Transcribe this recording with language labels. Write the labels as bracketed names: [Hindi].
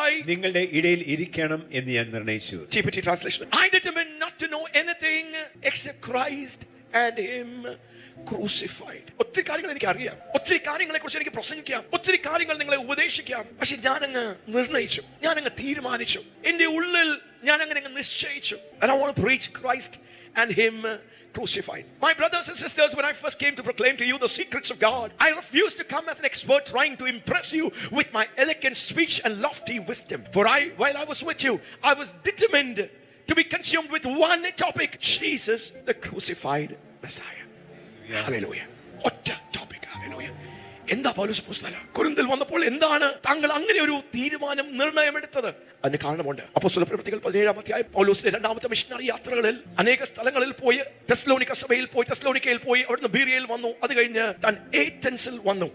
[Malayalam] നിങ്ങളുടെ ഇടയിൽ ഇരിക്കണം എന്ന് ഞാൻ നിർണയിച്ചു. [English] TPT translation. I determined not to know anything except Christ and him crucified. [Malayalam] ഒത്തിരി കാര്യങ്ങൾ എനിക്ക് അറിയാം, ഒത്തിരി കാര്യങ്ങളെ കുറിച്ച് എനിക്ക് പ്രസംഗിക്കാം, ഒത്തിരി കാര്യങ്ങൾ നിങ്ങളെ ഉപദേശിക്കാം. പക്ഷെ ഞാനങ്ങ് നിർണയിച്ചു, ഞാനങ്ങ് തീരുമാനിച്ചു, എന്റെ ഉള്ളിൽ ഞാൻ അങ്ങനെ നിശ്ചയിച്ചു. [English] And I want to preach Christ and him crucified. My brothers and sisters, when I first came to proclaim to you the secrets of God, I refused to come as an expert trying to impress you with my elegant speech and lofty wisdom. For while I was with you, I was determined to be consumed with one topic: Jesus, the crucified Messiah. [Malayalam] Hallelujah. ഒറ്റ topic. Hallelujah. എന്താ പൗലോസ് അപ്പോസ്തലൻ കൊരിന്തിൽ വന്നപ്പോൾ എന്താണ് താങ്കൾ അങ്ങനെ ഒരു തീരുമാനം നിർണയമെടുത്തത്? അതിന് കാരണമുണ്ട്. അപ്പോസ്തലപ്രവൃത്തികൾ 17-ാം അധ്യായം പൗലോസിന്റെ രണ്ടാമത്തെ മിഷണറി യാത്രകളിൽ അനേക സ്ഥലങ്ങളിൽ പോയി, തെസ്സലോനിക്ക സഭയിൽ പോയി, തെസ്സലോനിക്കയിൽ പോയി, അവിടുന്ന് ബീരിയയിൽ വന്നു, അത് കഴിഞ്ഞ് താൻ ഏഥൻസിൽ വന്നു.